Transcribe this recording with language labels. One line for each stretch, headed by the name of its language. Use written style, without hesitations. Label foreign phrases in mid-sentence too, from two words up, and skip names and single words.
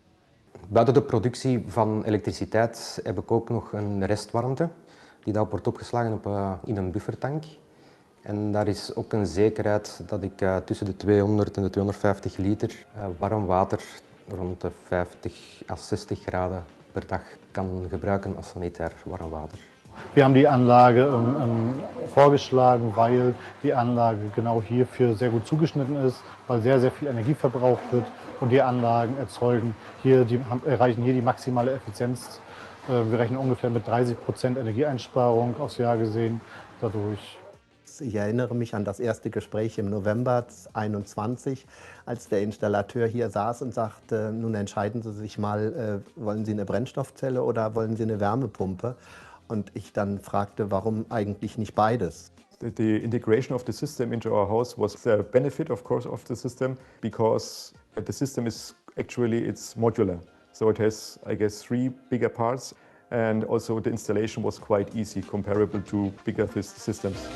Dutch: Buiten de productie van elektriciteit heb ik ook nog een restwarmte. Die daarop wordt opgeslagen in een buffertank. En daar is ook een zekerheid dat ik tussen de 200 en de 250 liter warm water rond de 50 à 60 graden per dag kan gebruiken als sanitair warm water.
German: Wir haben die Anlage vorgeschlagen, weil die Anlage genau hierfür sehr gut zugeschnitten ist, weil sehr, sehr viel Energie verbraucht wird und die Anlagen erreichen hier die maximale Effizienz. Wir rechnen ungefähr mit 30% Energieeinsparung aufs Jahr gesehen dadurch. Ich erinnere mich an das erste Gespräch im November 2021, als der Installateur hier saß und sagte, nun entscheiden Sie sich mal, wollen Sie eine Brennstoffzelle oder wollen Sie eine Wärmepumpe? Und ich dann fragte, warum eigentlich nicht beides?
English: The integration of the system into our house was the benefit, of course, of the system, because the system is actually, it's modular. So it has, I guess, 3 bigger parts, and also the installation was quite easy, comparable to bigger systems.